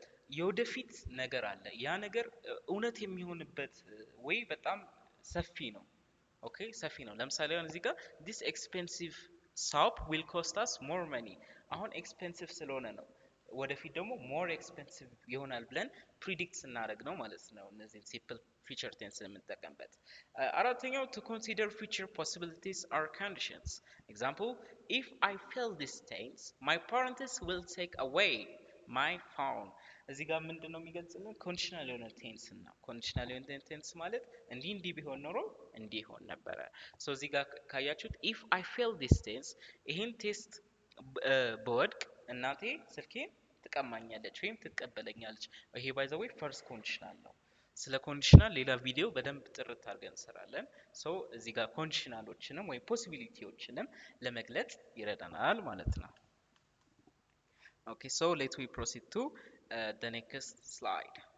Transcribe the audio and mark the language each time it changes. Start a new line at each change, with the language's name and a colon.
Amharic: የወደፊት ነገር አለ። ያ ነገር እውነት የሚሆንበት ወይ በጣም ሰፊ ነው። ኦኬ ሰፊ ነው። ለምሳሌ አሁን እዚህ ጋር
English: ዲስ ኤክስፔንሲቭ ሶፕ ዊል ኮስት አስ ሞር መኒ።
Amharic: አሁን ኤክስፔንሲቭ ስለሆነ ነው። ወደፊት ደግሞ ሞር ኤክስፔንሲቭ ይሆናል ብለን ፕሪዲክት ስናደርግ ነው ማለት ነው። እነዚህን ሲምፕል ፊቸር ቴንስ የምንጠቀምበት። አራተኛው
English: to consider future possibilities or conditions. Example, if I fail this tense, my parents will take away my phone.
Amharic: እዚህ ጋር ምንድን ነው የሚገልጽልን? ኮንዲሽናል የሆነ ቴንስ ነው። ኮንዲሽናል የሆነ ቴንስ ማለት እንዲህ ቢሆን ኖሮ እንዲህ ይሆን ነበረ። ሶ እዚህ ጋር ካያችሁት
English: if I fail this tense፣
Amharic: ይህን ቴስት በወድቅ እናቴ ስልኬን ትቀማኛለች ወይም ትቀበለኛለች። ይሄ
English: ባይ ዘ ዌይ
Amharic: ፈርስት ኮንዲሽናል ነው። ስለ ኮንዲሽናል ሌላ ቪዲዮ በደንብ ጥርት አድርገን እንሰራለን። ሶ እዚህ ጋር ኮንዲሽናሎችንም ወይም ፖሲቢሊቲዎችንም ለመግለጽ ይረዳናል ማለት ነው። ኦኬ ሶ
English: ሌት ዊ ፕሮሲድ ቱ the next slide።